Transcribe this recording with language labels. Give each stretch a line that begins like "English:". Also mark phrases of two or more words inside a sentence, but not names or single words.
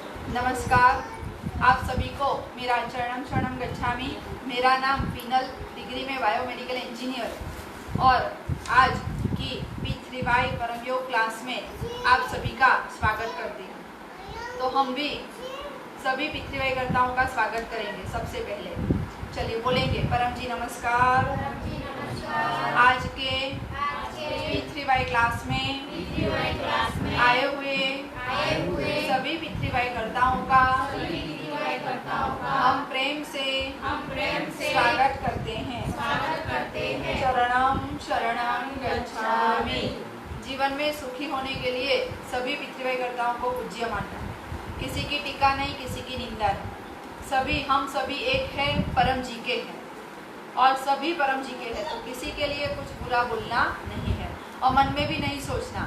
Hindi: नमस्कार, आप सभी को मेरा
Pali: चरणम शरणम गच्छामि।
Hindi: मेरा नाम फिनल, डिग्री में
English: biomedical engineer
Hindi: और आज की P3Y परम योग क्लास में आप सभी का स्वागत करती हूँ। तो हम भी सभी P3Y कर्ताओं का स्वागत करेंगे। सबसे पहले चलिए बोलेंगे परम जी नमस्कार। आज के P3Y क्लास में आए हुए सभी P3Y कर्ताओं का हम प्रेम से स्वागत करते हैं।
Pali: चरणम शरणम गच्छामि।
Hindi: जीवन में सुखी होने के लिए सभी P3Y कर्ताओं को पूज्य मानना है। किसी की टीका नहीं, किसी की निंदा नहीं। हम सभी एक है, परम जी के हैं और सभी परम जी के हैं। तो किसी के लिए कुछ बुरा बोलना नहीं है और मन में भी नहीं सोचना।